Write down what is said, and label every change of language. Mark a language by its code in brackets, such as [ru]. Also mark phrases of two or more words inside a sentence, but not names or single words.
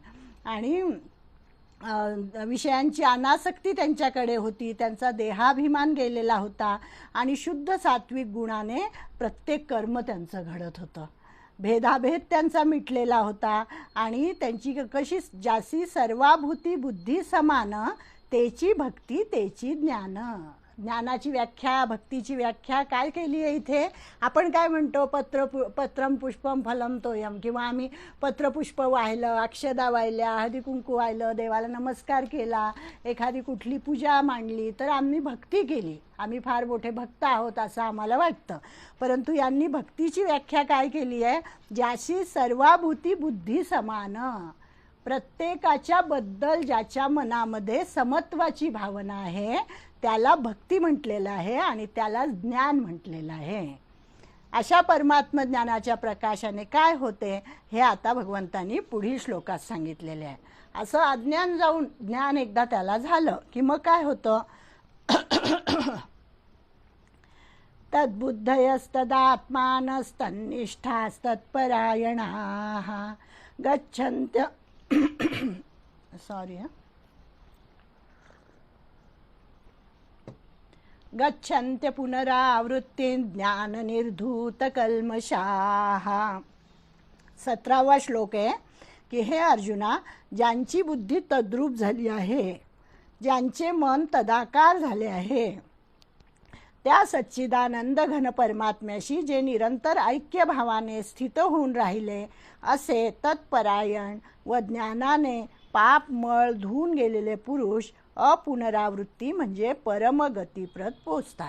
[mr] आणि विषयांची अनासक्ती त्यांच्याकडे होती, त्यांचा देहाभिमान गेलेला होता आणि शुद्ध सात्विक गुणाने प्रत्येक कर्म त्यांचं घडत होतं. भेदाभेद त्यांचा मिटलेला होता आणि त्यांची कशी, ज्याची सर्वाभूती बुद्धी समान, तेची भक्ती तेची ज्ञान. ज्ञानाची व्याख्या, भक्तीची व्याख्या काय केली आहे इथे. आपण काय म्हणतो, [sa] पत्रम पुष्पम फलम तोयम, [mr] किंवा आम्ही पत्रपुष्प वाहिलं, अक्षदा वाहिल्या, हळदी कुंकू वाहिलं, देवाला नमस्कार केला, एखादी कुठली पूजा मांडली तर आम्ही भक्ती केली, आम्ही फार मोठे भक्त आहोत असं आम्हाला वाटतं. परंतु यांनी भक्तीची व्याख्या काय केली आहे, ज्याशी सर्वाभूती बुद्धी समान, प्रत्येकाच्या बद्दल ज्याच्या मनामध्ये समत्वाची भावना आहे त्याला भक्ती म्हटलेलं आहे आणि त्याला ज्ञान म्हटलेलं आहे. अशा परमात्म ज्ञानाच्या प्रकाशाने काय होते हे आता भगवंतांनी पुढील श्लोकात सांगितलेले आहे. असं अज्ञान जाऊन ज्ञान एकदा त्याला झालं की मग काय होतं, [sa] तद्बुद्धयस्तदात्मानस्तन्निष्ठास्तत्परायणाः गच्छन्त्य गच्छन्त्य पुनरावृत्तीं ज्ञाननिर्धूतकल्मषाः. [mr] 17वा श्लोक आहे की हे अर्जुना, ज्यांची बुद्धी तद्रूप झाली आहे, ज्यांचे मन तदाकार झाले आहे, त्या सच्चिदानंद घन परमात्म्याशी जे निरंतर ऐक्य भावाने स्थित होऊन राहिले, असे तत्परायण व ज्ञानाने पाप मळ धुवून गेलेले पुरुष अपुनरावृत्ती म्हणजे परमगतीप्रत पोचतात.